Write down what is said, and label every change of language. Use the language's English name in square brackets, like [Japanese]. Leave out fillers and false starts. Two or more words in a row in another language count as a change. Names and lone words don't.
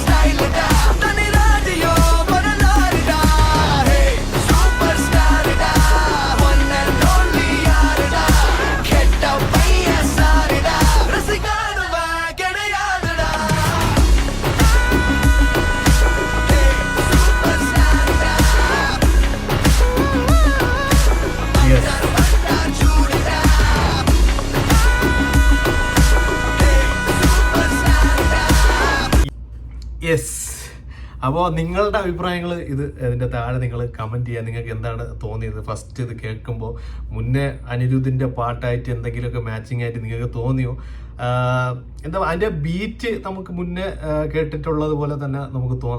[Tamil] ஸ்டைல் டா தனி ராஜியோ வரலாறுடா [English] super star [Tamil] டா [English] one and only [Tamil] யாருடா கெட்ட பையன் சாரிடா ரசிகாடுவா கிடையாதுடா [English] super star [Tamil] டா ஹண்டர் சூடுடா [English] super star [Tamil] டா [Malayalam] യെസ്. അപ്പോൾ നിങ്ങളുടെ അഭിപ്രായങ്ങൾ ഇതിൻ്റെ താഴെ നിങ്ങൾ കമൻറ്റ് ചെയ്യുക. നിങ്ങൾക്ക് എന്താണ് തോന്നിയത് ഫസ്റ്റ് ഇത് കേൾക്കുമ്പോൾ? മുന്നേ അനിരുദ്ധിൻ്റെ പാട്ടായിട്ട് എന്തെങ്കിലുമൊക്കെ മാച്ചിങ് ആയിട്ട് നിങ്ങൾക്ക് തോന്നിയോ? എന്താ അതിൻ്റെ ബീറ്റ് നമുക്ക് മുന്നേ കേട്ടിട്ടുള്ളത് പോലെ തന്നെ നമുക്ക് തോന്നാം.